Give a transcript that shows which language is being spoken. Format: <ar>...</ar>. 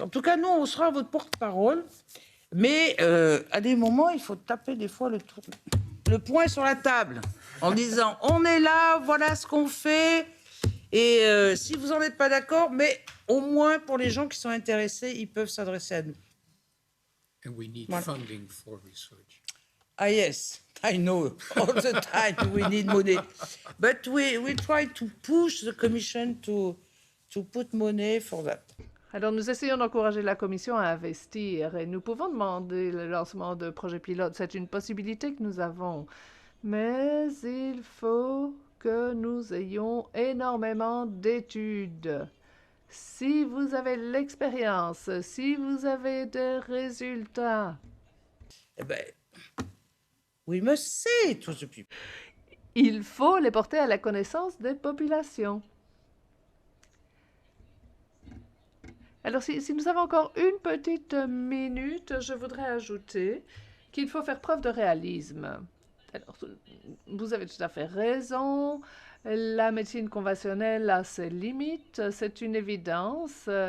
<fr>En tout cas, nous, on sera votre porte-parole. Mais à des moments, il faut taper des fois le poing sur la table en disant « on est là, voilà ce qu'on fait ». Et si vous n'en êtes pas d'accord, mais au moins pour les gens qui sont intéressés, ils peuvent s'adresser à nous.</fr> <en>And we need</en> <fr>Voilà.</fr> <en>funding for research. Ah yes, I know, all the time we need money. But we try to push the Commission to put money for that.</en> <fr>Alors, nous essayons d'encourager la Commission à investir et nous pouvons demander le lancement de projets pilotes. C'est une possibilité que nous avons. Mais il faut que nous ayons énormément d'études. Si vous avez l'expérience, si vous avez des résultats, Eh bien,</fr> <en>we must say it to the people.</en> <fr>il faut les porter à la connaissance des populations. Alors, si nous avons encore une petite minute, je voudrais ajouter qu'il faut faire preuve de réalisme. Alors, vous avez tout à fait raison. La médecine conventionnelle a ses limites, c'est une évidence.</fr>